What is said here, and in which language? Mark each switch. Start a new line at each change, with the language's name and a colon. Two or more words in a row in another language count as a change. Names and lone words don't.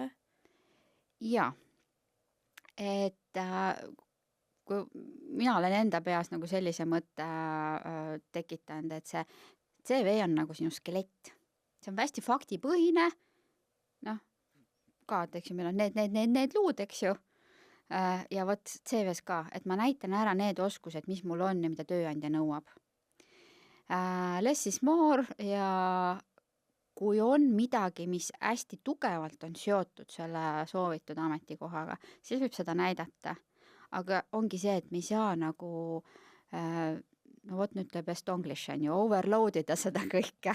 Estonian: Jaa, et kui mina olen enda peas nagu sellise mõtte tekitanud, et see CV on nagu sinu skelett. See on hästi faktipõhine, ka, et eks ju, meil on need luud, eks ju, ja vot CV-s ka, et ma näitan ära need oskused, mis mul on ja mida tööandja nõuab.
English: Less is more
Estonian: ja kui on midagi, mis hästi tugevalt on seotud selle soovitud ametikohaga, siis võib seda näidata. Aga ongi see, et me ei saa nagu, no vot nüüd ütleb Estonglish on ju, overloadida seda kõike.